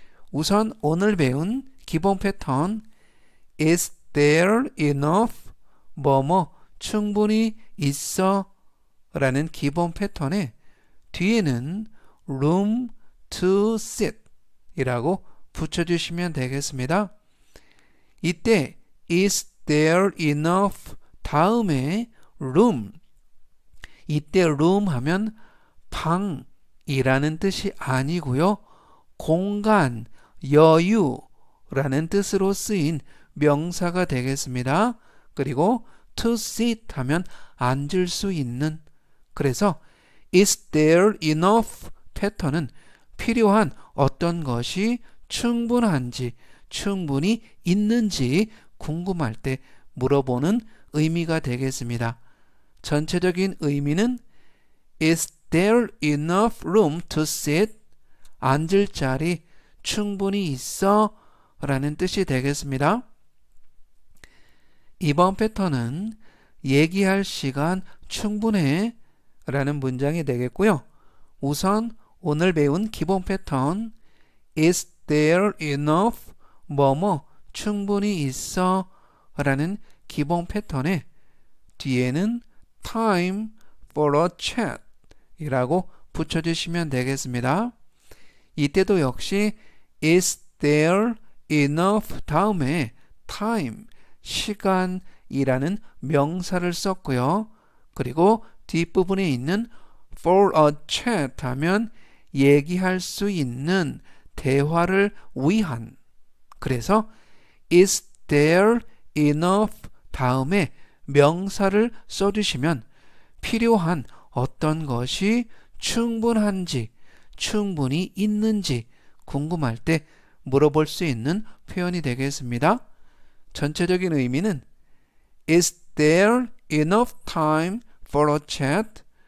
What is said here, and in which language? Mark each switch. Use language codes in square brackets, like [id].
[ko] 우선 오늘 배운 기본 패턴 [en] Is there enough? [ko] 뭐뭐 충분히 있어? 라는 기본 패턴에 뒤에는 [en] room to sit [ko] 이라고 붙여주시면 되겠습니다. 이때 [en] Is there enough? [ko] 다음에 room 이때 room 하면 방이라는 뜻이 아니고요. 공간, 여유라는 뜻으로 쓰인 명사가 되겠습니다. 그리고 [en] to sit [ko] 하면 앉을 수 있는 그래서 [en] Is there enough? [ko] 패턴은 필요한 어떤 것이 충분한지 충분히 있는지 궁금할 때 물어보는 의미가 되겠습니다. 전체적인 의미는 [en] Is there enough room to sit? [ko] 앉을 자리 충분히 있어? 라는 뜻이 되겠습니다. 이번 패턴은 얘기할 시간 충분해? 라는 문장이 되겠고요. 우선 오늘 배운 기본 패턴 [en] Is there enough? [ko] 뭐뭐 충분히 있어? 라는 기본 패턴에 뒤에는 [en] time for a chat [ko] 이라고 붙여주시면 되겠습니다. 이때도 역시 [en] Is there enough? [ko] 다음에 time, 시간이라는 명사를 썼고요. 그리고 뒷부분에 있는 [en] for a chat [ko] 하면 얘기할 수 있는 대화를 위한 그래서 [en] Is there enough? [ko] 다음에 명사를 써주시면 필요한 어떤 것이 충분한지 충분히 있는지 궁금할 때 물어볼 수 있는 표현이 되겠습니다. 전체적인 의미는 [en] Is there enough time for a chat?